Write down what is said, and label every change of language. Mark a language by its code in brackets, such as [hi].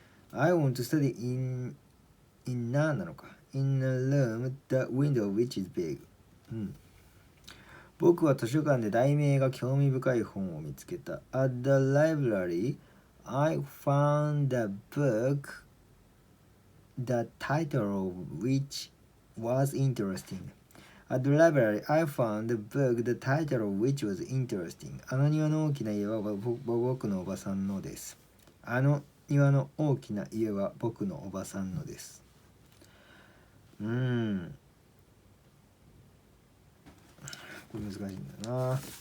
[en] I want to study in a room, the window of which is big. [ja] 僕は図書館で題名が興味深い本を見つけた。 [en] At the library, I found a book, the title of which was interesting. At the library, I found a book, the title of which was interesting. [ja] あの庭の大きな家は僕のおばさんのです。あの庭の大きな家は僕のおばさんのです。これ難しいんだな。